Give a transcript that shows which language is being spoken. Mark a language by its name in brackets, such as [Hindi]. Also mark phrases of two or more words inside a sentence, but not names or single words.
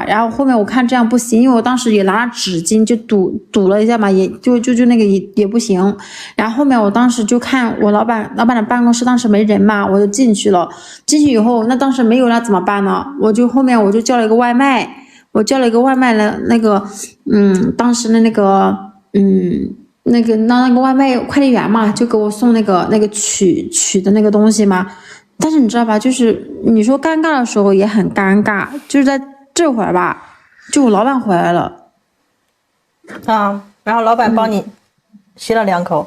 [Chinese] 然後後面我看這樣不行，因為我當時也拿了紙巾就堵了一下嘛，也就那個也不行。然後後面我當時就看我老板的辦公室當時沒人嘛，我就進去了。進去以後，那當時沒有那怎麼辦呢？後面我就叫了一個外賣，的那個當時的那個那个外賣快递员嘛，就給我送那個取的那個東西嘛。但是你知道吧，就是你說尷尬的時候也很尷尬，就是在這會兒吧，就我老闆回來了啊，然後老闆幫你吸了2口